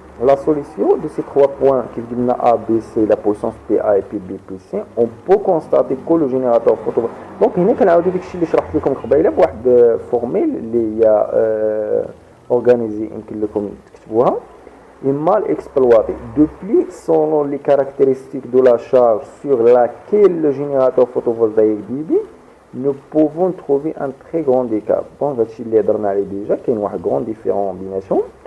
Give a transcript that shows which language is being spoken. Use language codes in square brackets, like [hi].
[fr] La solution de ces 3 points qui viennent A, B, C, la puissance PA et puis B plus C, on peut constater que le générateur photovoltaïque. [ar] Donc, هنا كنعاودو داكشي اللي شرحت لكم قبيله بواحد فورميل اللي هي اورغانيزي يمكن لكم تكتبوها. [fr] est mal exploité. De plus, selon les caractéristiques de la charge sur laquelle le générateur photovoltaïque débit, nous pouvons trouver un très grand écart. [ar] Donc, هادشي اللي هضرنا عليه déjà, كاين واحد [fr] grand différence [ar] بيناتهم.